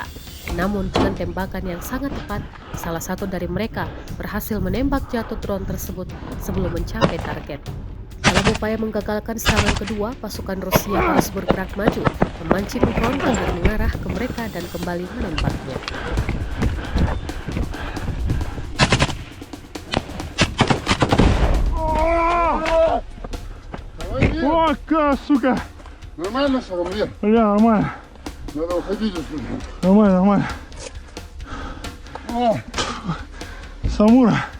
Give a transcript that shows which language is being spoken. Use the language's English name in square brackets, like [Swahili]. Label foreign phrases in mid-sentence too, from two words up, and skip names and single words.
[Indonesian] Namun dengan tembakan yang sangat tepat, salah satu dari mereka berhasil menembak jatuh drone tersebut sebelum mencapai target. Dalam upaya menggagalkan serangan kedua, pasukan Rusia harus bergerak maju, memancing drone agar mengarah ke mereka dan kembali menembaknya. [Russian] О, сука! Нормально, Шаромлен? Бля, нормально. Надо уходить отсюда. Нормально, нормально. Самура.